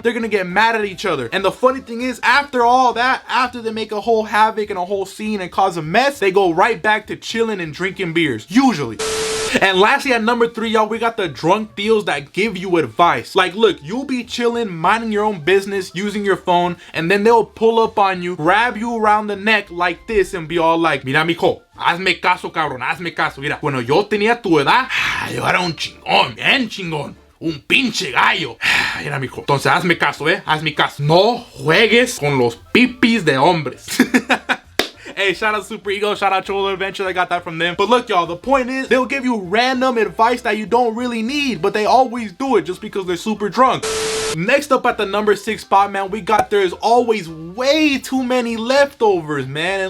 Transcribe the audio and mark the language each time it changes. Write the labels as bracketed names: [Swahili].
[English] They're gonna get mad at each other. And the funny thing is, after all that, after they make a whole havoc and a whole scene and cause a mess, they go right back to chilling and drinking beers, usually. And lastly, at number 3, y'all, we got the drunk Theos that give you advice. Like, look, you'll be chilling, minding your own business, using your phone, and then they'll pull up on you, grab you around the neck like this, and be all like, [Spanish] mira, mijo, hazme caso, cabrón, hazme caso. Mira, cuando yo tenía tu edad, yo era un chingón, bien chingón. Un pinche gallo. Mira, mijo. Entonces, hazme caso, hazme caso. No juegues con los pipis de hombres. [English] Hey, shout out Super Ego, shout out Cholo Adventure, I got that from them. But look, y'all, the point is, they'll give you random advice that you don't really need, but they always do it just because they're super drunk. Next up at the number 6 spot, man, we got there's always way too many leftovers, man.